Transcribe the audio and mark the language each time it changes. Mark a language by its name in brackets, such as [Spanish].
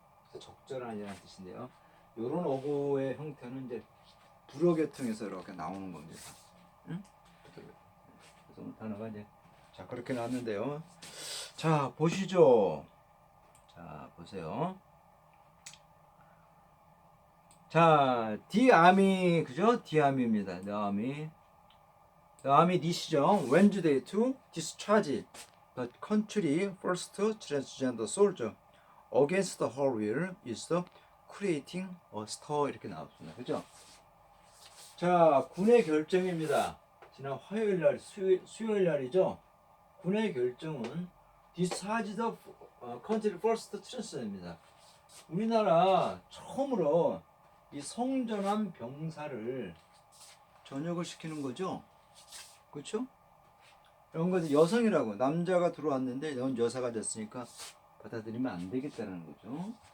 [Korean] 그래서 적절한이라는 뜻인데요. 이런 어구의 형태는 이제 불어계통에서 이렇게 나오는 겁니다. 응? 그래서 단어가 이제 그렇게 나왔는데요. 자, 보시죠. 자, 보세요. 자, the army 그죠? [English] the army입니다. the army. The army decision Wednesday to discharge the country first transgender soldier against her will is creating a stir [Korean] 이렇게 나왔습니다. 그죠? 자, 군의 결정입니다. 지난 화요일 날, 수요일 날이죠. 군의 결정은 [English] discharge the country first transgender입니다. [Korean] 우리나라 처음으로 이 성전환 병사를 전역을 시키는 거죠. 그렇죠? 이런 것은 여성이라고 남자가 들어왔는데 넌 여사가 됐으니까 받아들이면 안 되겠다는 거죠.